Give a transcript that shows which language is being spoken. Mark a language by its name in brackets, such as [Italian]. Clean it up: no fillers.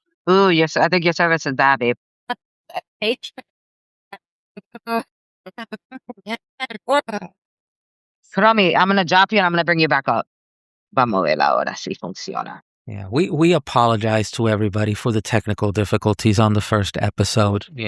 [English] Ooh, yes. I think your service is bad, babe. Romy, I'm gonna drop you and I'm gonna bring you back up. [Spanish] Vamos a ver ahora si funciona. [English] Yeah, we apologize to everybody for the technical difficulties on the first episode.